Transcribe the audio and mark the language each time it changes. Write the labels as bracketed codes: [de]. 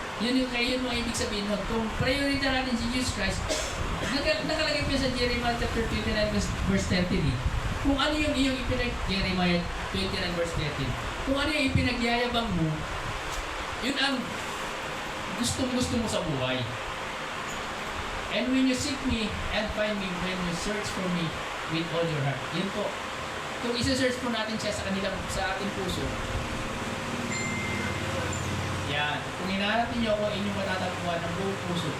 [tl] Yun yung kayo yung mga ibig sabihin nun. Kung priority natin si Jesus Christ, nakalagay po sa Jeremiah chapter 29 verse 13 eh. Kung ano yung iyong Jeremiah 29 verse 13, kung ano yung ipinagyayabang mo, yun ang gusto mo sa buhay. [en] And when you seek me and find me, when you search for me with all your heart. [tl] Yun po. Kung isa-search po natin siya sa ating puso, yan. Kung hinahanap niyo ako, inyong matatagpuan ng buong puso.